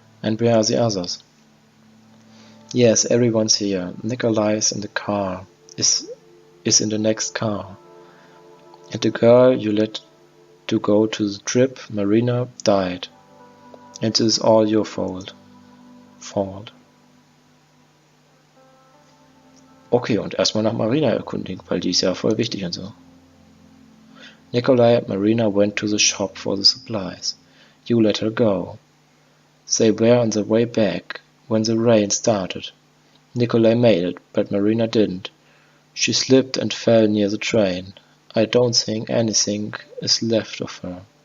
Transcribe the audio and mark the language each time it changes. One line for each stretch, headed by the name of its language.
English: And where are the others? Yes, everyone's here. Nikolai is in the car. Is in the next car. And the girl you let to go to the trip, Marina, died. And this is all your fault.
German: Okay, und erstmal nach Marina erkundigen, weil die ist ja voll wichtig und so.
English: Nikolai and Marina went to the shop for the supplies. You let her go. They were on the way back when the rain started. Nikolai made it, but Marina didn't. She slipped and fell near the train. I don't think anything is left of her.